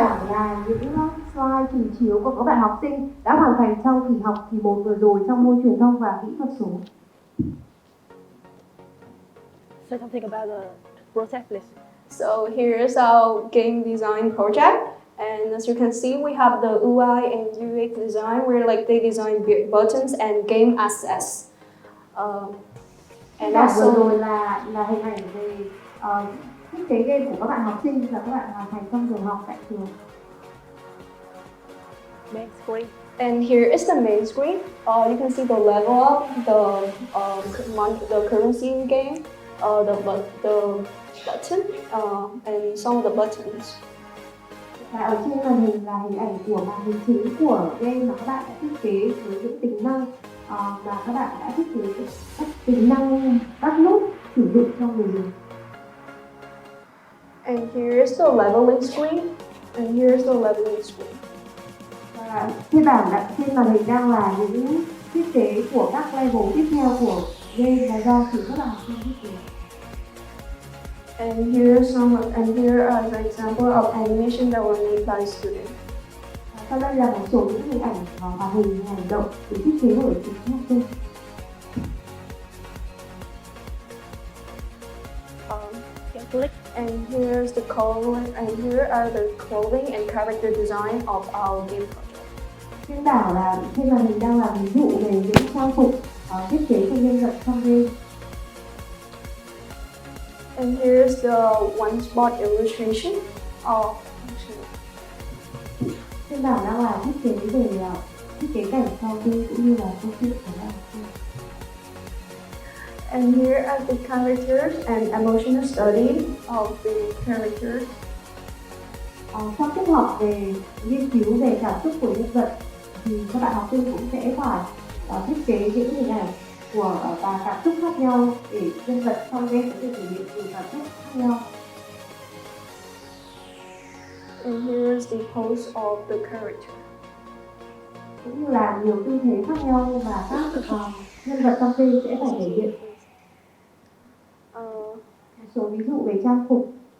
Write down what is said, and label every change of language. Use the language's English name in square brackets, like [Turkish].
[Vietnamese] Là những slide trình chiếu của các bạn học sinh đã hoàn thành trong kỳ học kỳ 1 vừa rồi trong môn truyền thông và kỹ thuật số. [English] Say something about the project, please. So here's our game design project, and as you can see, we have the UI and UX design, where like they design buttons and game assets. And also [Vietnamese] vừa rồi là hình ảnh về thiết kế game của các bạn học sinh và các bạn hoàn thành trong giờ học tại trường. [English] Main screen. And here is the main screen. You can see the level up, the currency in game, the button, and some of the buttons. [Vietnamese] Và ở trên màn hình là hình ảnh của màn hình chính của game mà các bạn đã thiết kế với những tính năng mà các bạn đã thiết kế các tính năng bắt nút sử dụng cho người dùng. [English] And here's the leveling screen. And here's the leveling screen. [Vietnamese] Và trên màn hình đang là những thiết kế của các level tiếp theo của game là do chính các bạn học sinh thiết kế. [English] And here are the example of animation that were made by students. [Vietnamese] Sau đây là một số những hình ảnh và hình hành động được thiết kế bởi chính học sinh. [English] And here's the clothing, and here are the clothing and character design of our game project. [Vietnamese] Trên bảng là trên màn hình đang là ví dụ về những trang phục thiết kế cho nhân vật trong game. [English] And here's the one spot illustration of [Vietnamese] Trên bảng đang là thiết kế về thiết kế cảnh cho game cũng như là câu chuyện của nó. [English] And here are the characters and emotional study of the characters. [Vietnamese] Trong tiết học về nghiên cứu về cảm xúc của nhân vật thì các bạn học sinh cũng sẽ phải thiết kế những hình ảnh của và cảm xúc khác nhau để nhân vật trong game có thể thể hiện nhiều cảm xúc khác nhau. [English] And here's the pose of the character. [Vietnamese] Cũng như là nhiều tư thế khác nhau mà các nhân vật trong game sẽ phải thể hiện. Một số ví dụ về trang phục.